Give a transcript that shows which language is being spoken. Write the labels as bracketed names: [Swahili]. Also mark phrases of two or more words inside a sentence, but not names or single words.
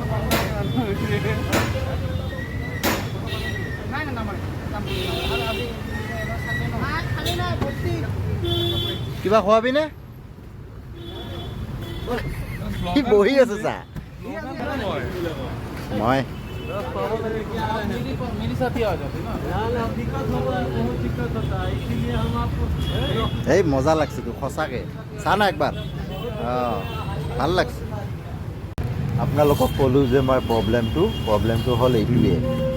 [Assamese] কিবা খোৱাবি নে কি বহি আছে চা মই [Hindi] मेरी साथ ही आ जाते ना दिक्कत होगा बहुत दिक्कत होता है इसीलिए हम आपको [Assamese] এই মজা লাগছে তো সঁচাকে চা না একবাৰ ভাল লাগছে আপোনালোকক ক'লোঁ যে মই প্ৰব্লেমটো হ'ল এইটোৱে